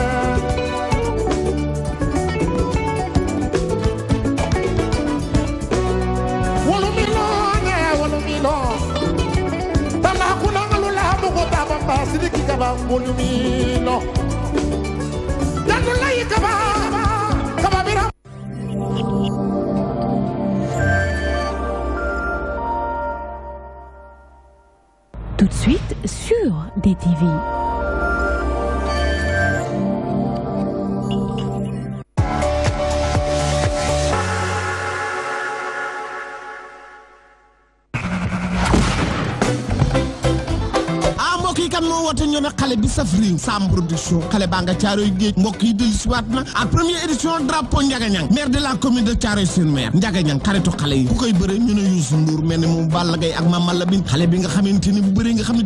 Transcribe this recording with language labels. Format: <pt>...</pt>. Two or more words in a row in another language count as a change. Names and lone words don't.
<fr>Wolumilo Tama kuna ngalula Mugo Baba Sidiki Kaba Wolumilo Yanulai Kaba Kababira. Tout de suite sur DTV.</fr> <wo>kan moo woote ñu ne xale bi saf réew Sam Production xale baa nga Caaroy Géej mbokk yi dellu siwaat na ak</wo> <fr>première édition</fr> <wo>drapeau Ndiaga Niang</wo> <fr>maire de la commune de Thiaroye-sur-Mer</fr> <wo>Ndiaga Niang xaritu xale yi ku koy bëre ñu ne Youssou Ndour mel ni moom Balla Gaye ak Mama Lamine xale bi nga xamante ni bu bëree nga xam ne</wo>